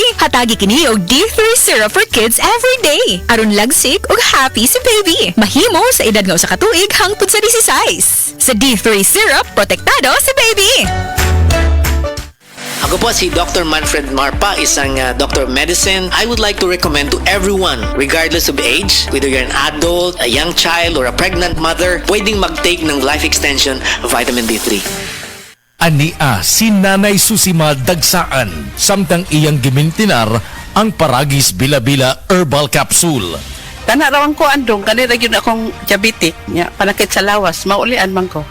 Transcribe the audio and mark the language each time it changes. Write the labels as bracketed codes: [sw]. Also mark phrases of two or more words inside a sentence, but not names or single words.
[ceb] Hatagi kini og D3 syrup [en] for kids every day. [ceb] Aron lagsik ug happy si baby. Mahimo sa edad nga usa ka tuig hangtod sa 16. Sa D3 syrup, protektado si baby. [tl] Ako po si Dr. Manfred Marpa, isang [en] Dr. of Medicine. I would like to recommend to everyone, regardless of age, whether you're an adult, a young child, or a pregnant mother, [tl] pwedeng mag-take ng Life Extension Vitamin D3. [ceb] Ania si Nanay Susima Dagsaan, samtang iyang gimintinar ang Paragis Bila-Bila Herbal Capsule. Tanarawan ko andong, kanina yun akong diabetic, panakit sa lawas, maulian man ko.